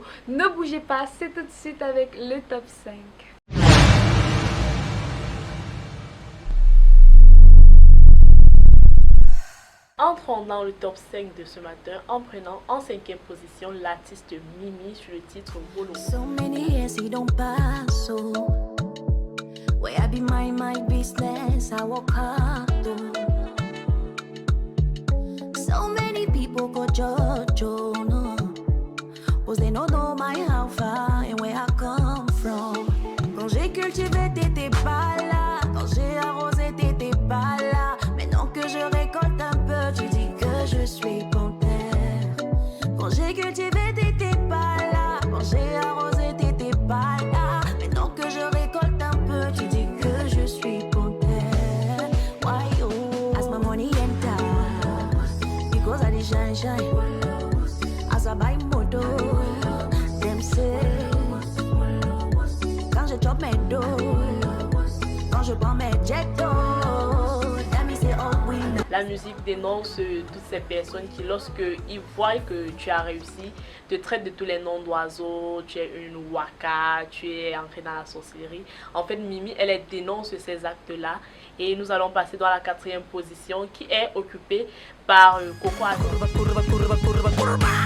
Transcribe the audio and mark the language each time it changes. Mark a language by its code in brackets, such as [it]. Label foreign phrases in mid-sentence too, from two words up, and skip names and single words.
[fr] Ne bougez pas, c'est tout de suite avec le top 5. Entrons dans le top 5 de ce matin en prenant en 5e position l'artiste Mimi sur le titre Wolo. [pcm] So many years he don't pass, so where I be my business, I work hard though. So many people go judge, oh no, cause they don't know my how far and where I come from. [fr] Quand j'ai cultivé, t'étais pas là. Quand j'ai arrosé, t'étais pas là. Maintenant que je récolte un peu, tu dis que je suis panthère. Quand j'ai cultivé, t'étais pas là. Quand j'ai arrosé, t'étais pas là. Maintenant que je récolte un peu, tu dis que je suis panthère. [pcm] Why oh, as my money enter, because I dey shine. As I buy moto, them say, [fr] quand je chop mes dos, quand je prends mes jettos, [pcm] them say [fr] oh oui. La musique dénonce toutes ces personnes qui, lorsque ils voient que tu as réussi, te traitent de tous les noms d'oiseaux, tu es une waka, tu es entrée dans la sorcellerie. En fait, Mimi, elle dénonce ces actes-là. Et nous allons passer dans la 4e position qui est occupée par Coco Ado.